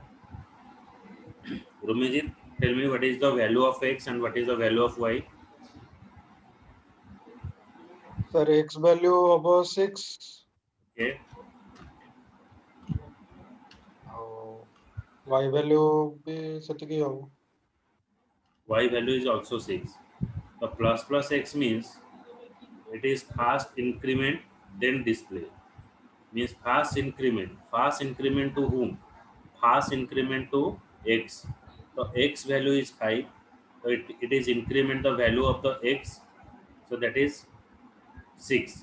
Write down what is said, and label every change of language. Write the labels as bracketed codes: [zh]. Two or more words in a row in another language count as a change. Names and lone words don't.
[en] Rumijit, tell me what is the value of x and what is the value of y? Sir, x value above 6 Okay, [or] ଆଉ [en] y value [or] ବି ସେତିକି ହବ। [en] y value is also 6. The plus plus x means it is fast increment then display. Means fast increment to whom? Fast increment to x. So x value is 5, so it is increment the value of the x, so that is 6.